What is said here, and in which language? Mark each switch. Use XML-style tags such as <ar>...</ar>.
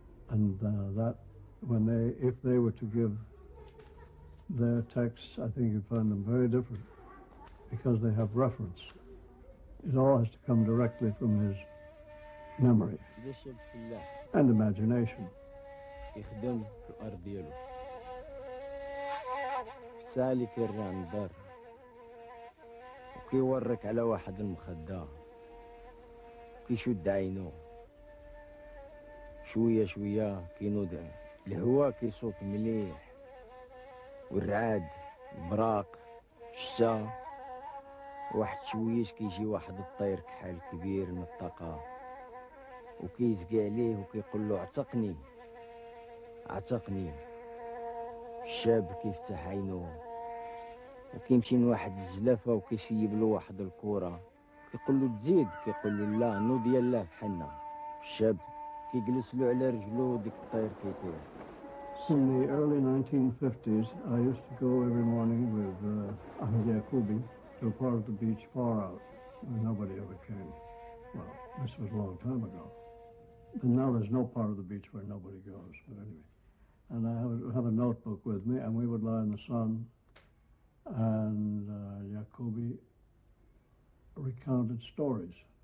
<en>And that, if they were to give their texts, I think you'd find them very different because they have reference. It all has to come directly from his memory and imagination.</en> <ar>يخدم في الأرض ديالو سالي كيرجع من الدار وكيورك على واحد المخدة كيشد عينو شوية شوية كينوض الهوا كيصوت مليح والرعاد البراق الشتا واحد شويش كيجي واحد الطير كحال كبير من الطاقة وكيزقي عليه وكيقول له اعتقني عتقني. الشاب كيفتح عينو وكيمشي لواحد الزلافه وكيسيب له واحد الكره كيقول له تزيد كيقول له لا نوض يلاه بحالنا. الشاب كيجلس له على رجلو ديك الطير كيطير.</ar> <en>In the early 1950s, I used to go every morning with Ahmed Yacoubi to a part of the beach far out where nobody ever came. Well, this was a long time ago. And now there's no part of the beach where nobody goes, but anyway. And I would have a notebook with me, and we would lie in the sun, and Yacoubi recounted stories.</en>